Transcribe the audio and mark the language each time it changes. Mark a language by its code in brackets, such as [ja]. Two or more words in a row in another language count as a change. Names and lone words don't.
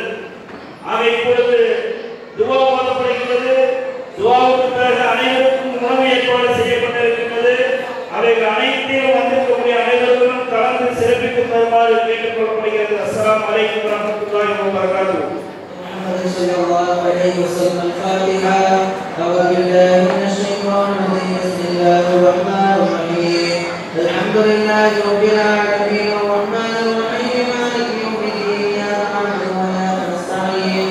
[ta] ஆக இப்பொழுது துவா ஓதப்படுகிறது. துவாவுக்கு பிறகு அனைவருக்கும் உணவு ஏற்பாடு செய்யப்பட்டிருக்கின்றது. அவைகள் அனைத்தையும் வந்திருக்கக்கூடிய அனைவருக்கும் கலந்து சிறப்பித்து தருமாறு கேட்டுக்கொள்ளப்படுகிறது. [ar] السلام عليكم ورحمة الله وبركاته. صلى الله عليه وسلم. الفاتحة. أعوذ بالله من الشيطان الرجيم. بسم الله الرحمن الرحيم. الحمد لله رب العالمين الرحمن الرحيم مالك يوم الدين. إياك نعبد وإياك نستعين.